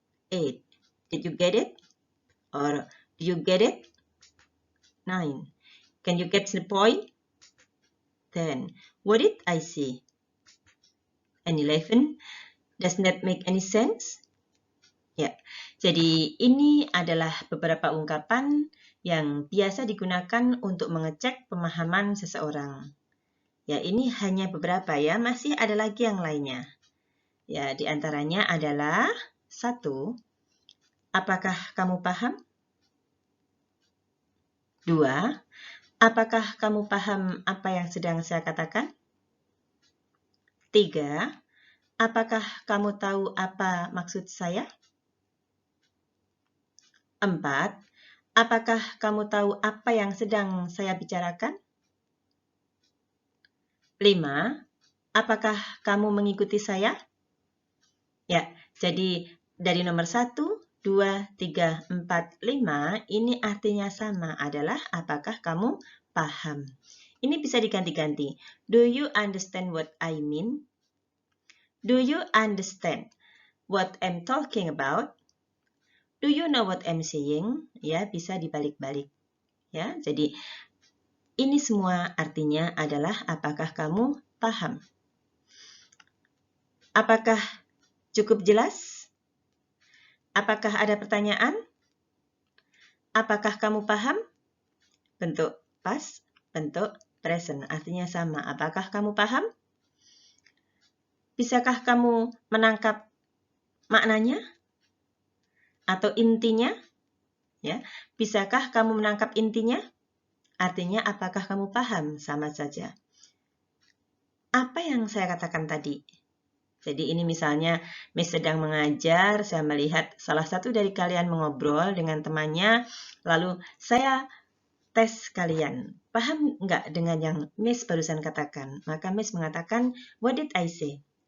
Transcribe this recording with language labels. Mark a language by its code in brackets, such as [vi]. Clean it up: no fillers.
[en] 8. Did you get it? Or do you get it? 9. Can you get the point? 10. What did I say? And 11. Doesn't that make any sense? [id] Ya, jadi ini adalah beberapa ungkapan yang biasa digunakan untuk mengecek pemahaman seseorang. Ya, ini hanya beberapa ya, masih ada lagi yang lainnya. Ya, di antaranya adalah 1. Apakah kamu paham? 2. Apakah kamu paham apa yang sedang saya katakan? 3. Apakah kamu tahu apa maksud saya? 4. Apakah kamu tahu apa yang sedang saya bicarakan? 5. Apakah kamu mengikuti saya? Ya, jadi dari nomor 1, 2, 3, 4, 5, ini artinya sama adalah apakah kamu paham. Ini bisa diganti-ganti. [en] Do you understand what I mean? Do you understand what I'm talking about? Do you know what I'm saying? [id] Ya, bisa dibalik-balik. Ya, jadi ini semua artinya adalah apakah kamu paham. Apakah cukup jelas? Apakah ada pertanyaan? Apakah kamu paham? Bentuk past, bentuk present, artinya sama. Apakah kamu paham? Bisakah kamu menangkap maknanya? Atau intinya? Ya, bisakah kamu menangkap intinya? Artinya apakah kamu paham? Sama saja. Apa yang saya katakan tadi? Jadi ini misalnya Miss sedang mengajar, saya melihat salah satu dari kalian mengobrol dengan temannya, lalu saya tes kalian. Paham nggak dengan yang Miss barusan katakan? Maka Miss mengatakan, [en] what did I say?